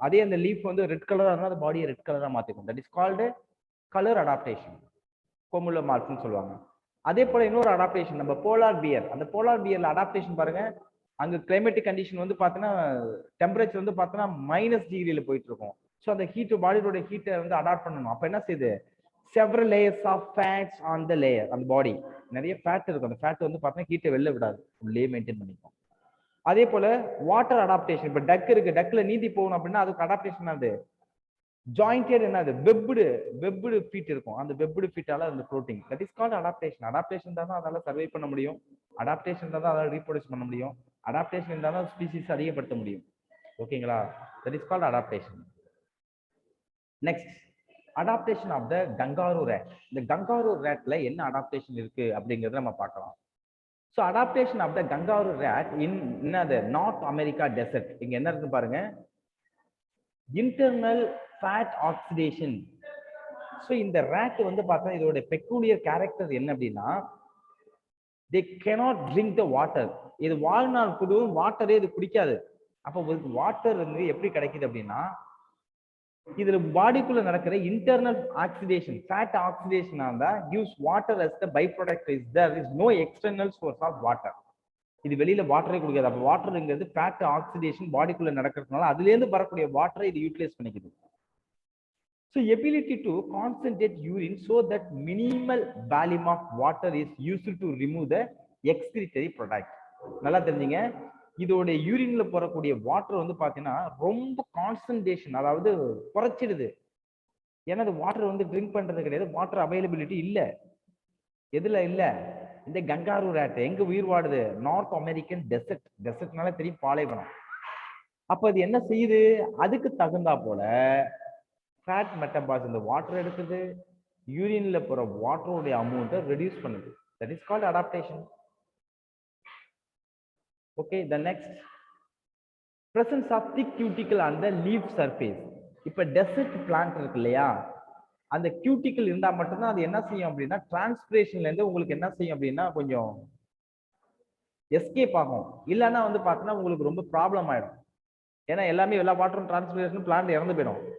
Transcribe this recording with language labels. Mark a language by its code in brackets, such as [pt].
[ta] அதே அந்த லீஃப் வந்து ரெட் கலரா இருந்தா அந்த பாடியை ரெட் கலரா மாத்திக்கும். [en] that is called colour adaptation, [ta] கோமுலோமார்ப்னு சொல்லுவாங்க. அதே போல இன்னொரு அடாப்டேஷன் நம்ம போலார் பியர். அந்த போலார் பியர்ல அடாப்டேஷன் பாருங்க, அங்க கிளைமேட்டிக் கண்டிஷன் வந்து பாத்தீங்கன்னா டெம்பரேச்சர் வந்து பாத்தீங்கன்னா -டிகிரியில போயிட்டு இருக்கும். ஸோ அந்த ஹீட் பாடியோட ஹீட்டை வந்து அடாப்ட் பண்ணணும். அப்ப என்ன செய்யுது? [en] several layers of fats on the layer [ta] அந்த பாடி நிறைய ஃபேட் இருக்கும். அந்த ஃபேட் வந்து பார்த்தீங்கன்னா ஹீட்டை வெளில விடாது, உள்ளே மெயின்டைன் பண்ணிக்கும். அதே போல வாட்டர் அடாப்டேஷன். இப்போ டக் இருக்கு, டக்ல நீந்தி போகணும் அப்படின்னா அதுக்கு அடாப்டேஷன் அது ஜாயிண்டட் என்னது வெப்டு ஃபீட் இருக்கும். அந்த வெப்டு ஃபீட்டால அந்த protein [en] That is called adaptation. [ta] Adaptation தான் அதால சர்வை பண்ண முடியும், அடாப்டேஷன் தான் அதால ரீப்ரொடியூஸ் பண்ண முடியும், அடாப்டேஷன் இருந்தால் தான் ஸ்பீசிஸ் அதிகப்படுத்த முடியும். ஓகேங்களா? That is called adaptation. [en] Next adaptation of the kangaroo rat. [ta] இந்த கங்காரு ரேட்ல என்ன அடாப்டேஷன் இருக்கு அப்படிங்கறத நம்ம பார்க்கலாம். [en] So adaptation of the kangaroo rat in என்னது North America desert. [ta] இங்க என்ன இருக்கு பாருங்க, இன்டர்னல் ஃபேட் ஆக்சிடேஷன். ஸோ இந்த ரேட் வந்து பார்த்தா இதோட பெக்குலியர் கேரக்டர் என்ன அப்படின்னா, [en] They cannot drink the water. [ta] இது வாழ்நாள் புதுவும் வாட்டரே இது குடிக்காது. அப்போ வாட்டர் வந்து எப்படி கிடைக்குது அப்படின்னா, இதுல பாடிக்குள்ள நடக்கிற internal oxidation, fat oxidation [en] gives water as the byproduct. There is no external source of water. [ta] இது வெளியில வாட்டரே கொடுக்காது. அப்ப வாட்டர்ங்கிறது ஃபேட் ஆக்சிடேஷன் பாடிக்குள்ள நடக்கிறதுனால அதுல இருந்து வரக்கூடிய வாட்டரை இது utilise பண்ணிக்குது. [en] So ability to concentrate urine so that minimal volume of water is used to remove the excretory product. [ta] நல்லா தெரிஞ்சுங்க, இதோட யூரின்ல போறக்கூடிய வாட்டர் வந்து பாத்தீங்கன்னா ரொம்ப கான்சன்ட்ரேஷன், அதாவது குறைச்சிடுது. ஏன்னா அது வாட்டர் வந்து ட்ரிங்க் பண்றது கிடையாது, வாட்டர் அவைலபிலிட்டி இல்ல. எதுல இல்ல? இந்த கங்காரு ரேட் எங்க உயிர் வாடுது? North American dessert. டெசர்ட்னால தெரியும், பாலைவனம். அப்ப அது என்ன செய்யுது? அதுக்கு தகுந்தா போல ஃபேட் மெட்டபாலிசம் இந்த வாட்டர் எடுக்குது, யூரின்ல போற வாட்டரோட அமௌண்ட்டை ரெடியூஸ் பண்ணுது. [en] That is called adaptation. Okay, the next presence of thick cuticle on the leaf surface. [ta] இப்ப டெசர்ட் பிளான்ட் இருக்கு இல்லையா, அந்த கியூட்டிக்கல் இருந்தா மட்டும்தான் அது என்ன செய்யும் அப்படின்னா டிரான்ஸ்பிரேஷன்ல இருந்து உங்களுக்கு என்ன செய்யும் அப்படின்னா கொஞ்சம் எஸ்கேப் ஆகும். இல்லைன்னா வந்து பார்த்தீங்கன்னா உங்களுக்கு ரொம்ப ப்ராப்ளம் ஆயிடும். ஏன்னா எல்லா வாட்டரும் டிரான்ஸ்பிரேஷன் பிளான்ட் இறந்து போயிடும்.